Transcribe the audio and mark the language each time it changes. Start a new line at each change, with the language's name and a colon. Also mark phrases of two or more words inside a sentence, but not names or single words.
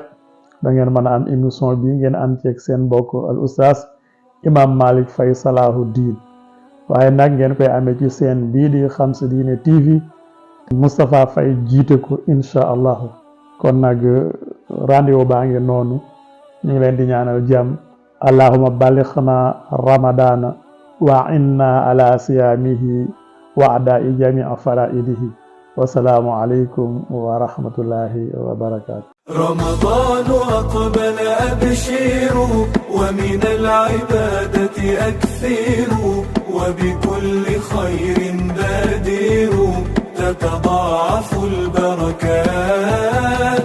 Wolof: da ngeen mën a am émission bi ngeen am ceeg seen mbokk al oustaz Imam Malick Faye Salahuddin, waaye nag ngeen koy amee ci seen bii di Xam Sa Diine TV Moustapha Faye jiite ko
Arabic: إن شاء الله.
Wolof: kon nag rendez-vous baa ngi noonu, ñu ngi leen di ñaanal jàmm.
Arabic: اللهم بلغنا رمضان وأعنا على صيامه وأداء جميع فرائضه. والسلام عليكم ورحمة الله وبركاته. رمضان أقبل أبشروا ومن العبادة أكثروا وبكل خير بادروا تتضاعف البركات.